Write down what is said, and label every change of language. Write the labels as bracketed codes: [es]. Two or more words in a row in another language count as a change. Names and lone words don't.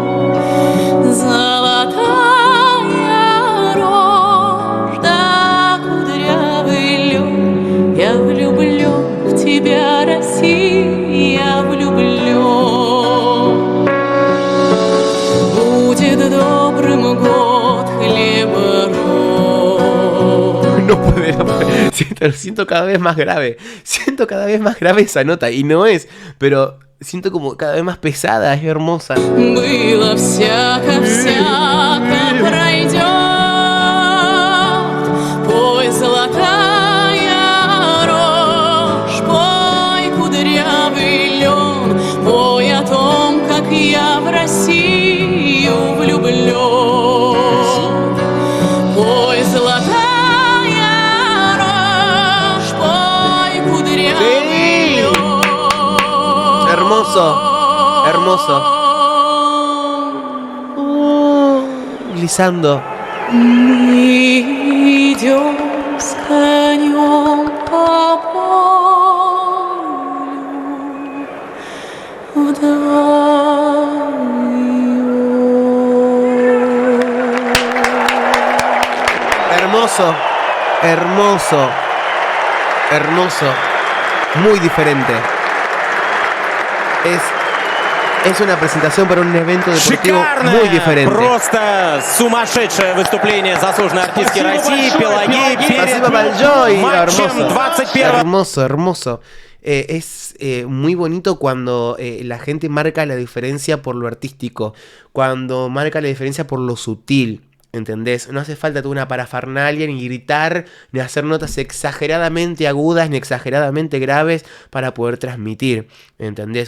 [ru] Золотая рожь, да кудрявый лёд. Я влюблён в тебя, Россия, я влюблён. Будет добрым год хлеба-род. [es] No puede. Siento cada vez más grave. Siento cada vez más grave esa nota. Y no es, pero siento como cada vez más pesada. Es hermosa. [ru] Было всяко, всяко пройдет. Пой, золотая рожь, пой, кудрявый лен, пой о том, как я в Россию влюблен. Пой, золотая рожь, пой, кудрявый лен. [es] Hermoso. Hermoso. Glissando. [ru] Мы идем с конем по полю вдвоем. [es] Hermoso. Hermoso. Hermoso. Muy diferente. Es una presentación para un evento deportivo muy diferente. [ru] Просто сумасшедшее выступление заслуженной артистки России Пелагеи Спасибо перед большое. матчем 21-го. [es] Hermoso, hermoso. Es muy bonito cuando la gente marca la diferencia por lo artístico, cuando marca la diferencia por lo sutil. ¿Entendés? No hace falta toda una parafernalia, ni gritar, ni hacer notas exageradamente agudas, ni exageradamente graves para poder transmitir, ¿entendés?